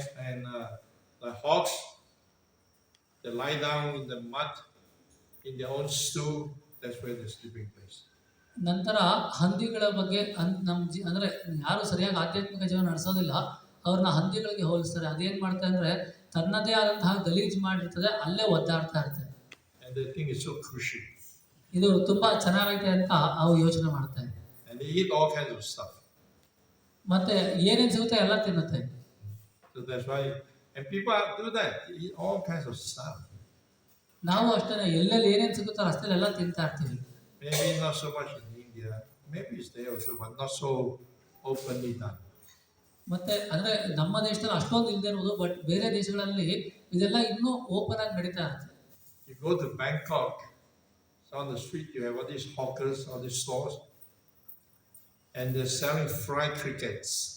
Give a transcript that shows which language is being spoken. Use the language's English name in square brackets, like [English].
[English] And the hawks, they lie down in the mud in their own stew. That's where the sleeping place. [Kannada] ನಂತರ ಹಂದಿಗಳ ಬಗ್ಗೆ ಅಂದ್ರೆ ಯಾರು ಸರಿಯಾಗಿ ಆಧ್ಯಾತ್ಮಿಕ ಜೀವನ ನಡೆಸೋದಿಲ್ಲ ಅವ್ರನ್ನ ಹಂದಿಗಳಿಗೆ ಹೋಲಿಸ್ತಾರೆ. ಅದೇನ್ ಮಾಡ್ತಾರೆ ಅಂದ್ರೆ ತನ್ನದೇ ಆದಂತಹ ಗಲೀಜು ಮಾಡಿರ್ತದೆ, ಅಲ್ಲೇ ಒದ್ದಾಡ್ತಾ ಇರ್ತದೆ. [English] And they think it's so cushy. [Kannada] ಇದು ತುಂಬಾ ಚೆನ್ನಾಗೈತೆ ಅಂತ ಅವು ಯೋಚನೆ ಮಾಡುತ್ತೆ. [English] And they eat all kinds of stuff. [Kannada] ಮತ್ತೆ ಏನೇನ್ ಸಿಗುತ್ತೆ ಎಲ್ಲ ತಿನ್ನುತ್ತೆ. [English] So that's why, and people do that. They eat all kinds of stuff. [Kannada] ನಾವು ಅಷ್ಟೇ ಎಲ್ಲೆಲ್ಲಿ ಏನೇನ್ ಸಿಗುತ್ತೋ ಅಷ್ಟೆಲ್ಲ ಎಲ್ಲ ತಿಂತಾ ಇರ್ತೀವಿ. [English] Maybe not so much in India. Maybe it's there also, but not so openly done. [Kannada] ಮತ್ತೆ ಅಂದ್ರೆ ನಮ್ಮ ದೇಶದಲ್ಲಿ ಅಷ್ಟೊಂದು ಇಲ್ಲದೆ ಇರೋದು, ಬಟ್ ಬೇರೆ ದೇಶಗಳಲ್ಲಿ ಇದೆಲ್ಲ ಇನ್ನೂ ಓಪನ್ ಆಗಿ ನಡೀತಾ ಇರುತ್ತೆ. [English] You go to Bangkok, so on the street you have all these hawkers, all these stores, and they're selling fried crickets.